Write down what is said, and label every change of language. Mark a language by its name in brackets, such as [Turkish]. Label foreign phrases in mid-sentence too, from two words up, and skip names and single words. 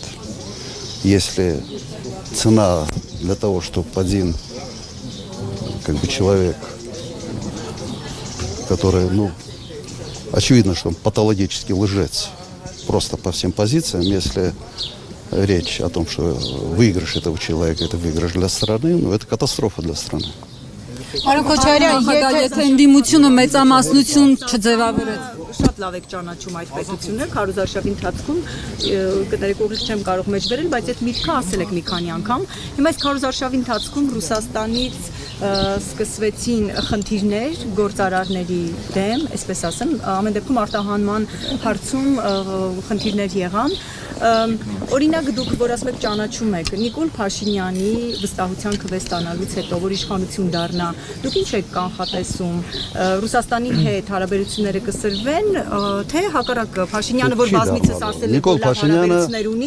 [Russian] Если цена для того, чтобы один как бы человек, который, очевидно, что он патологический лжец, просто по всем позициям, если речь о том, что выигрыш этого человека, это выигрыш для страны, это катастрофа для страны. [Armenian] Պարոն Քոչարյան, եթե ընդդիմությունը մեծամասնություն չձևավորեց, շատ լավ եք ճանաչում այդ պետությունը, քարոզարշավի ընթացքում կներեք ուղիղ չեմ կարող մեջ վերել, բայց այդ միտքը ասել եք մի քանի անգամ։ Հիմա այս քարոզարշավի ընթացքում Ռուսաստանից սկսվեցին խնդիրներ գործարարների դեմ, այսպես ասեմ, ամեն դեպքում արտահանման հարցում խնդիրներ եղան։ Օրինակ դուք, որ ասում եք ճանաչում եք Նիկոլ Փաշինյանի վստահության քվեստանալուց հետո, որ իշխանություն դառնա, դուք ինչ եք կանխատեսում, Ռուսաստանի հետ հարաբերությունները կսրվեն, թե հակառակը Փաշինյանը, որ բազմիցս ասել է, որ հարաբերություններ ունի,